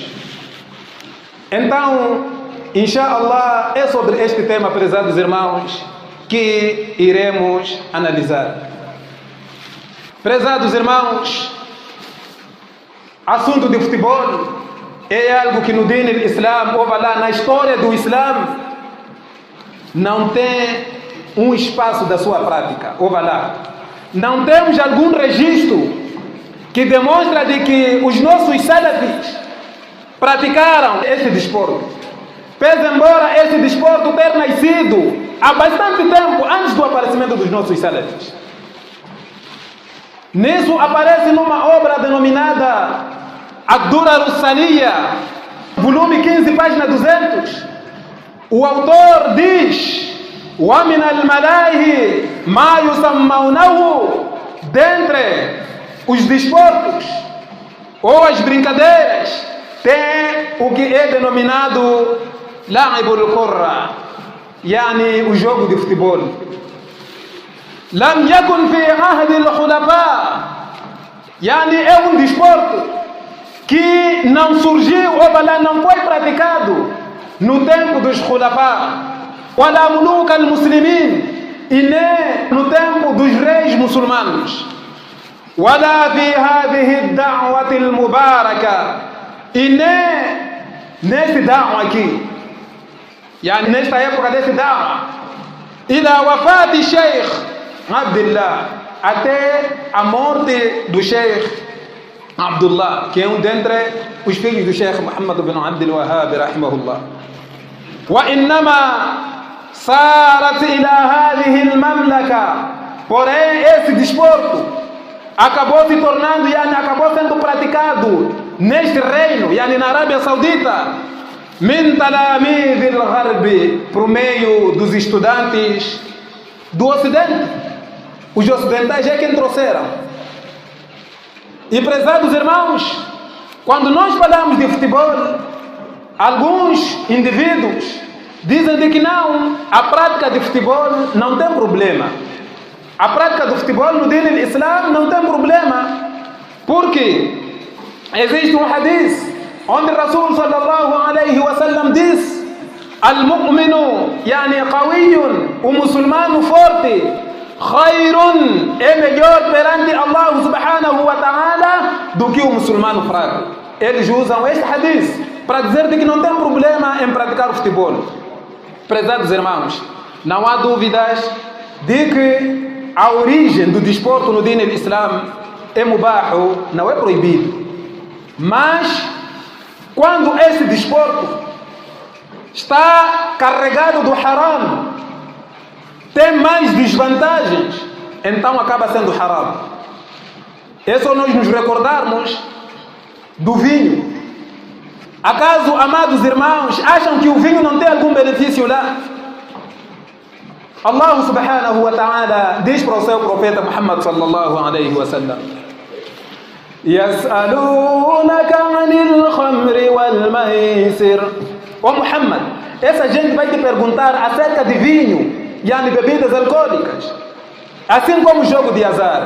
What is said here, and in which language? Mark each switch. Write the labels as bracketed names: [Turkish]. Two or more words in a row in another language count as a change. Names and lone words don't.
[Portuguese] Então, inshallah, é sobre este tema, prezados irmãos, que iremos analisar. Prezados irmãos, assunto de futebol é algo que no [Arabic] دين الإسلام, [Portuguese] ou lá, na história do Islam, não tem um espaço da sua prática, ou lá. Não temos algum registro que demonstra de que os nossos salafis praticaram esse desporto. Pese embora esse desporto ter nascido há bastante tempo antes do aparecimento dos nossos salafis. Nisso aparece numa obra denominada Ad-Durar as-Saniya, volume 15, página 200. O autor diz: [Arabic] ومن الملاهي ما يسمونه, [Portuguese] dentre os desportos ou as brincadeiras tem o que é denominado [Arabic] لعب الكرة, [Portuguese] yani o jogo de futebol. [Arabic] لم يكن في عهد الخلفاء, [Portuguese] yani é um desporto que não surgiu ou lá, não foi praticado no tempo dos [Arabic] خلفاء ولا ملوك المسلمين, [Portuguese] e nem no tempo dos reis muçulmanos, [Arabic] ولا في هذه الدعوة المباركة, [Portuguese] e nem nesse da'wa aqui, yani nesta época desse da'wa, [Arabic] إلى وفاة الشيخ عبد الله, [Portuguese] até a morte do Sheikh Abdullah, que é um dentre os filhos do Sheikh Muhammad ibn Abdul Wahhab rahimahullah. [Arabic] وإنما صارت إلى هذه المملكة, [Portuguese] porém esse desporto acabou se tornando, yani acabou sendo praticado neste reino, yani na Arábia Saudita, [Arabic] من تلاميذ الغرب, [Portuguese] por meio dos estudantes do Ocidente. Os ocidentais é quem trouxeram. E prezados irmãos, quando nós falamos de futebol, alguns indivíduos dizem de que não, a prática de futebol não tem problema. A prática do futebol no [Arabic] دين الإسلام [Portuguese] não tem problema, porque existe um hadith onde [Arabic] رسول صلى الله عليه وسلم [Portuguese] diz: [Arabic] المؤمن، يعني قوي, [Portuguese] o muçulmano forte, khairun, é melhor perante [Arabic] الله سبحانه وتعالى [Portuguese] do que o muçulmano fraco. Eles usam este hadith para dizer de que não tem problema em praticar o futebol. Prezados irmãos, não há dúvidas de que a origem do desporto no [Arabic] دين الإسلام [Portuguese] é mubahu, não é proibido. Mas quando esse desporto está carregado do haram, tem mais desvantagens, então acaba sendo haram. É só nós nos recordarmos do vinho. Acaso, amados irmãos, acham que o vinho não tem algum benefício lá? [Arabic] الله سبحانه وتعالى [Portuguese] diz para o seu profeta Muhammad [Arabic] صلى الله عليه وسلم: يسألونك عن الخمر والميسر. [Portuguese] Ó Muhammad, essa gente vai te perguntar acerca de vinho, yani bebidas alcoólicas, assim como o jogo de azar.